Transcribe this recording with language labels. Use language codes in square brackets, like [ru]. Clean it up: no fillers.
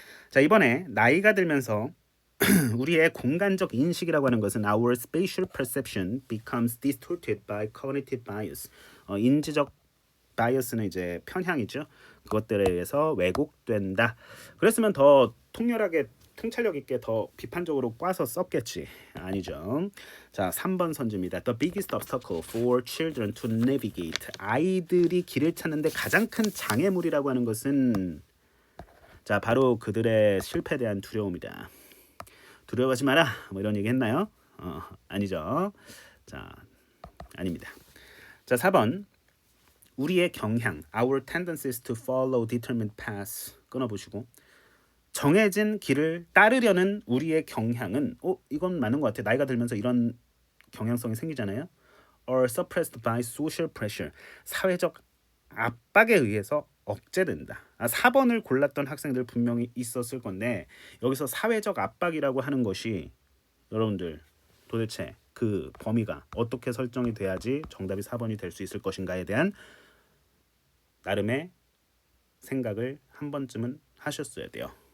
[ko] 자 이번에 나이가 들면서 우리의 공간적 인식이라고 하는 것은 [en] our spatial perception becomes distorted by cognitive bias. [ko] 인지적 바이어스는 이제 편향이죠. 그것들에 의해서 왜곡된다. 그랬으면 더 통렬하게 통찰력 있게 더 비판적으로 꽈서 썼겠지. 아니죠. 자, 3번 선지입니다. [en] The biggest obstacle for children to navigate. [ko] 아이들이 길을 찾는데 가장 큰 장애물이라고 하는 것은 자, 바로 그들의 실패에 대한 두려움이다. 두려워하지 마라. 뭐 이런 얘기 했나요? 아니죠. 자, 아닙니다. 자, 4번. 우리의 경향, [en] our tendencies to follow determined paths [ko] 끊어보시고 정해진 길을 따르려는 우리의 경향은 이건 맞는 것 같아. 나이가 들면서 이런 경향성이 생기잖아요. [en] or suppressed by social pressure [ko] 사회적 압박에 의해서 억제된다. 4번을 골랐던 학생들 분명히 있었을 건데 여기서 사회적 압박이라고 하는 것이 여러분들 도대체 그 범위가 어떻게 설정이 돼야지 정답이 4번이 될 수 있을 것인가에 대한 나름의 생각을 한 번쯤은 하셨어야 돼요.